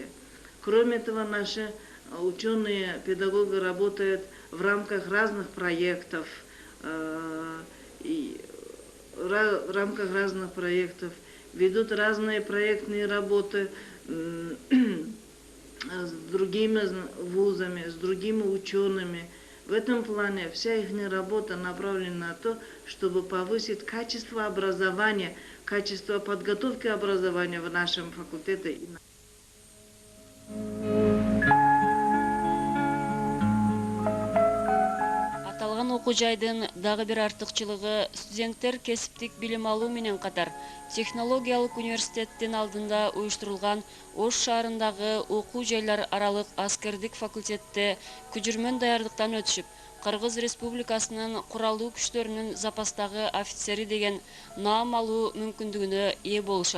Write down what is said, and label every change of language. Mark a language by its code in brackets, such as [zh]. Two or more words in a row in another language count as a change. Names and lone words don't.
[ru] Кроме этого, наши ученые, педагоги работают в рамках разных проектов, ведут разные проектные работы с другими вузами, с другими учеными. В этом плане вся их работа направлена на то, чтобы повысить качество образования, качество подготовки образования в нашем факультете. [ky] Аталган окуу жайдын дагы бир артыкчылыгы студенттер кесиптик билим алуу менен катар технологиялык университеттин алдында уюштурулган Ош шаарындагы окуу жайлар аралык аскердик факультетте күжүрмөн даярдыктан өтүшүп, Кыргыз Республикасынын куралдуу күчтөрүнүн запастагы офицери деген наам алуу мүмкүндүгүнө ээ болушат.